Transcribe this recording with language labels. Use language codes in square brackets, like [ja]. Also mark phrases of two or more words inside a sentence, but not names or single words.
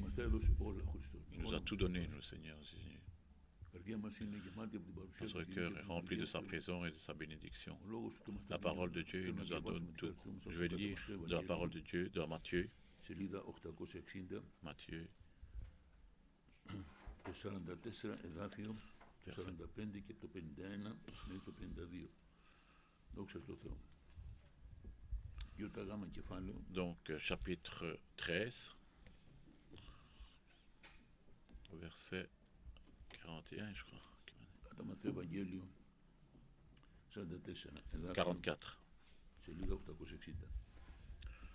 [fr] Il nous a tout donné, le Seigneur. Notre cœur est rempli de sa présence et de sa bénédiction. La parole de Dieu nous en donne tout. Je vais lire de la parole de Dieu, de Matthieu. Matthieu. [el] 45 και το 51 μέχρι το 52. Δόξα τω Θεώ. [fr] Donc, chapitre 13, verset 41, je crois. 44.